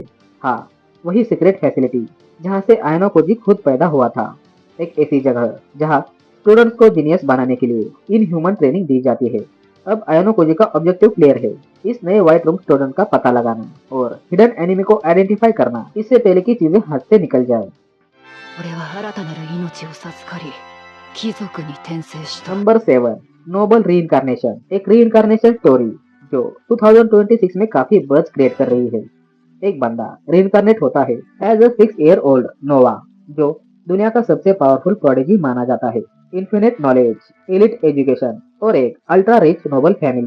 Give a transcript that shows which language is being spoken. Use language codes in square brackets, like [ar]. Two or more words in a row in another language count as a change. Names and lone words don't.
[hi] हाँ, वही [en] secret facility [hi] जहाँ से आयनो कोजी खुद पैदा हुआ था। एक ऐसी जगह जहाँ स्टूडेंट्स को जीनियस बनाने के लिए [en] inhuman training [hi] दी जाती है। अब आयनो कोजी का [en] objective clear [hi] है, इस नए [en] white room student [hi] का पता लगाना और [en] hidden enemy [hi] को आइडेंटिफाई करना, इससे पहले की चीजें हाथ से निकल जाए। [ja] 俺は新たなる命を授かり貴族に転生した。 [hi] नंबर 7 नोबल रीइंकार्नेशन। एक [en] reincarnation story [hi] जो 2026 में काफी [en] buzz create [hi] कर रही है। एक बंदा रीइंकार्नेट होता है [en] as a 6 year old Nova, [hi] जो दुनिया का सबसे [en] powerful prodigy [hi] माना जाता है। [en] Infinite knowledge, elite education [hi] और एक [en] ultra rich noble family.